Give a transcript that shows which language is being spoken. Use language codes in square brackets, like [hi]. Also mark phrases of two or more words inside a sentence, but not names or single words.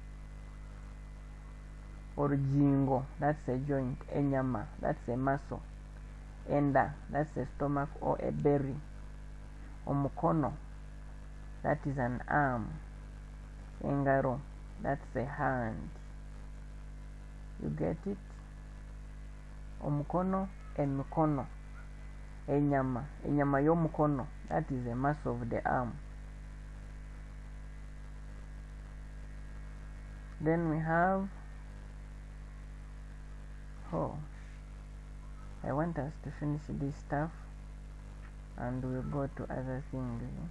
[en] Orujingo, that's a joint. Enyama, that's a muscle. Enda, that's a stomach or a belly. Omukono, that is an arm. Engaro, that's a hand. You get it? [nyn] Omukono, emikono. Enyama, enyama yomukono, [en] that is a muscle of the arm. Then we have, I want us to finish this stuff and we'll go to other things.